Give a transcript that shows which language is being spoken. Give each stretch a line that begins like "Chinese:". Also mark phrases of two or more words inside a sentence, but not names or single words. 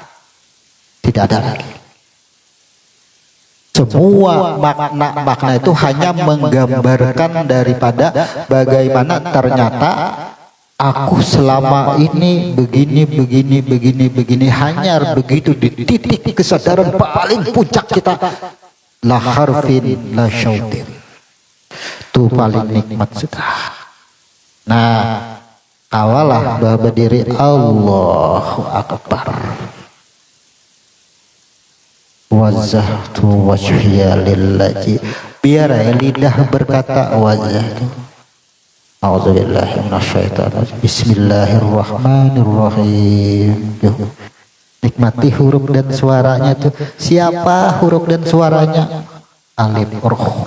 Indonesian: Tidak ada lagi. Semua makna itu hanya menggambarkan daripada bagaimana ternyata aku selama ini begini hanya begitu di titik kesadaran paling puncak kita
Arabic: la harfin la syautin
Indonesian: itu paling nikmat sudah. Nah awalah bahwa diri
Arabic: Allahu Akbar wajjahtu wajhiya lillahi,
Indonesian: biar lidah berkata wajjahtu.
Arabic: A'udzubillahi minasyaitonir. Bismillahirrahmanirrahim.
Indonesian: Nikmati huruf dan suaranya tuh. Siapa huruf dan suaranya? Alif roh.